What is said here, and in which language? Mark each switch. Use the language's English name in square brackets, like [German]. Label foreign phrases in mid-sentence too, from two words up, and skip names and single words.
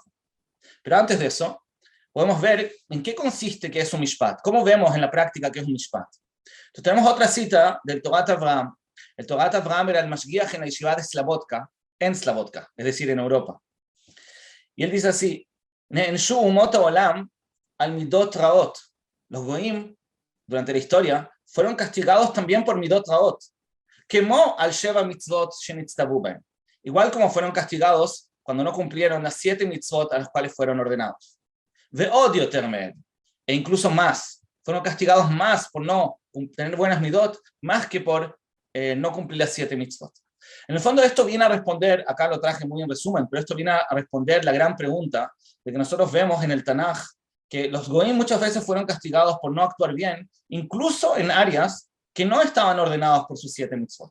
[Spanish] Pero antes de eso, podemos ver en qué consiste que es un mishpat. ¿Cómo vemos en la práctica que es un mishpat? Entonces tenemos otra cita del Torat Avraham. El Torat Avraham era el mashgiach en la yeshiva de Slabodka, en Slabodka, es decir, en Europa. Y él dice así, [Hebrew] נענשו אומות העולם על מידות רעות. [Spanish] Los goim, durante la historia, fueron castigados también por [Hebrew] מידות רעות. כמו על שבע מצוות שנצטוו בהם. [Spanish] Igual como fueron castigados cuando no cumplieron las 7 mitzvot a las cuales fueron ordenados. [Hebrew] ועוד יותר מאד. [Spanish] E incluso más. Fueron castigados más por no tener buenas midot, más que por no cumplir las 7 mitzvot. En el fondo esto viene a responder, acá lo traje muy en resumen, pero esto viene a responder la gran pregunta de que nosotros vemos en el Tanaj, que los goim muchas veces fueron castigados por no actuar bien, incluso en áreas que no estaban ordenados por sus 7 mitzvot.